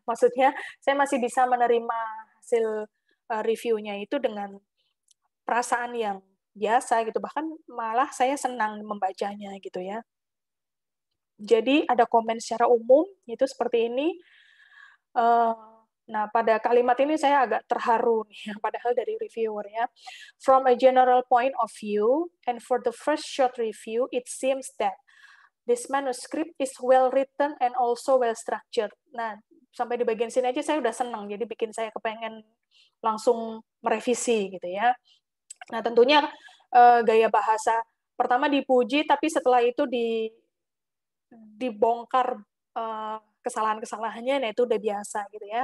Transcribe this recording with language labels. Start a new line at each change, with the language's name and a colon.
Indonesian: Maksudnya saya masih bisa menerima hasil reviewnya itu dengan perasaan yang biasa gitu, bahkan malah saya senang membacanya gitu ya. Jadi ada komen secara umum itu seperti ini. Nah, pada kalimat ini saya agak terharu nih, padahal dari reviewer ya.
English: From a general point of view, and for the first short review, it seems that this manuscript is well written and also well structured.
Indonesian: Nah, sampai di bagian sini aja saya udah senang, jadi bikin saya kepengen langsung merevisi gitu ya. Nah, tentunya gaya bahasa pertama dipuji, tapi setelah itu dibongkar kesalahan-kesalahannya, nah itu udah biasa gitu ya.